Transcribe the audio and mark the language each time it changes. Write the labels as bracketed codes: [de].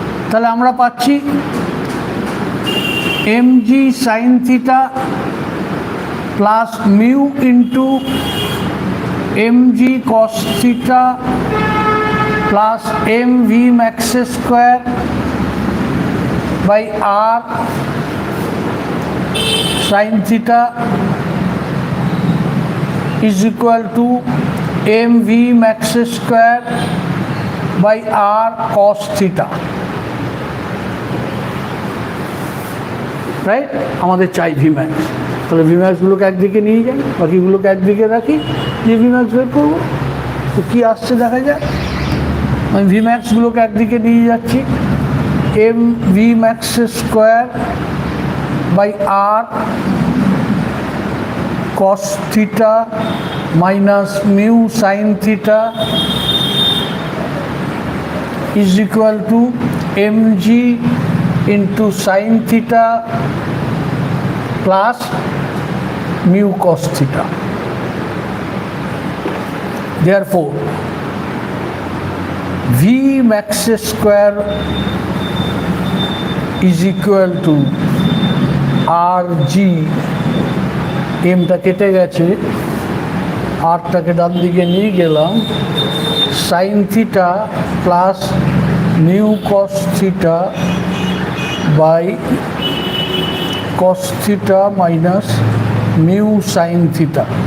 [bn] তাহলে আমরা পাচ্ছি [en] mg sin theta plus mu into mg cos theta plus mv max square by r sin theta is equal to mv max square by r cos theta. [bn] Right? আমাদের চাই V max. তাহলে V ম্যাক্সগুলোকে একদিকে নিয়ে যাই, বাকিগুলোকে একদিকে রাখি, যে V max বের করবো। তো কী আসছে দেখা যায়। আমি ভি ম্যাক্সগুলোকে একদিকে নিয়ে যাচ্ছি, [en] M v max square by r cos theta minus mu sin theta is equal to mg into sin theta plus mu cos theta. Therefore, v max square is equal to rg, [bn] এমটা কেটে গেছে, আরটাকে ডান দিকে নিয়ে গেলাম, [en] Sine theta plus mu cos theta by cos theta minus mu sine theta.